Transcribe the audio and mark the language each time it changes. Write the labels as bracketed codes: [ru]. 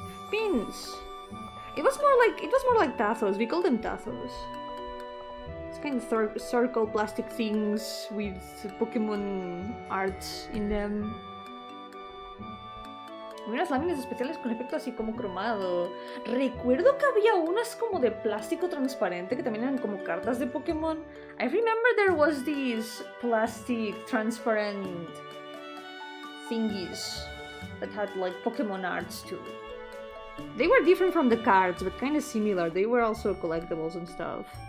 [en] Pins. It was more like tazos. We call them tazos. It's kind of circle plastic things with Pokemon arts in them. [es] Unas láminas especiales con efecto así como cromado. Recuerdo que había unas como de plástico transparente que también eran como cartas de Pokémon. [en] I remember there was these plastic transparent thingies that had like Pokemon arts too. They were different from the cards, but kind of similar. They were also collectibles and stuff.